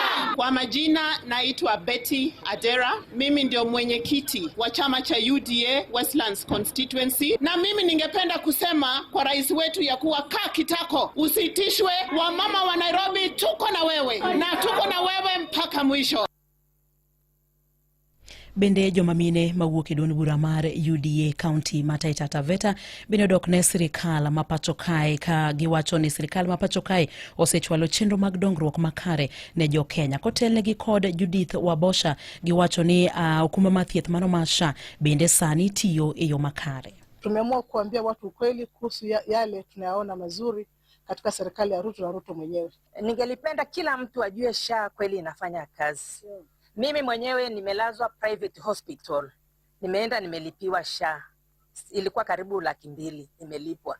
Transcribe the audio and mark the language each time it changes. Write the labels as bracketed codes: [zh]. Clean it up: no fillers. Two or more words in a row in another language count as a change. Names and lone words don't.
[sw] Kwa majina naitwa Betty Adera. Mimi ndio mwenyekiti wa chama cha UDA Westlands Constituency. Na mimi ningependa kusema kwa rais wetu ya kuwa kaa kitako, usitishwe. Wamama wa Nairobi tuko na wewe na tuko na wewe mpaka mwisho. [luo] Bende jomamine mawuok e duond bura mar UDA County ma Taita Taveta bende odok ne sirikal ma pacho kae ka giwacho ni sirikal ma pacho kae osechwalo chenro mag dongruok makare ne jo Kenya. Kotelnegi kod Judith Wabosha giwacho ni okuma mathieth mano ma SHA bende sani tiyo e yo makare. [sw] Tumeamua kuambia watu ukweli kuhusu yale tunayaona mazuri katika serikali ya Ruto na Ruto mwenyewe. Ningelipenda kila mtu ajue SHA kweli inafanya kazi. Mimi mwenyewe nimelazwa [en] private hospital. [sw] Nimeenda nimelipiwa SHA. Ilikuwa karibu 200,000 nimelipwa.